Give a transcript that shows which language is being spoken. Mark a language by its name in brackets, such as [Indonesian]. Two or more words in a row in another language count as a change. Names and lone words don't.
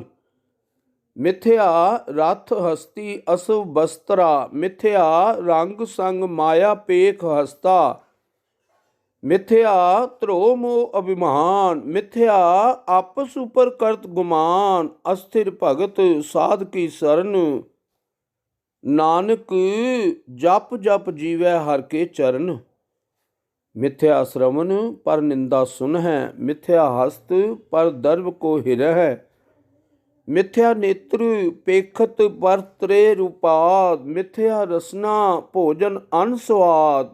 [Hindi] मिथ्या रथ हस्ती असव बस्त्रा, मिथ्या रंग संग माया पेख हस्ता। मिथ्या ध्रो मोह अभिमान, मिथ्या आपस ऊपर करत गुमान। अस्थिर भगत साध की शरण, [Punjabi] ਨਾਨਕ ਜਪ ਜਪ ਜੀਵੈ ਹਰ ਕੇ ਚਰਨ। ਮਿਥਿਆ ਸ਼ਰਵਨ ਪਰ ਨਿੰਦਾ ਸੁਨ ਹੈ, ਮਿਥਿਆ ਹਸਤ ਪਰ ਦਰਬ ਕੋ ਹਿਰਹਿ। ਮਿਥਿਆ ਨੇਤਰ ਪੇਖਤ ਪਰ ਤ੍ਰੇ ਰੂਪਾਦ, ਮਿਥਿਆ ਰਸਨਾ ਭੋਜਨ ਅਨ ਸਵਾਦ।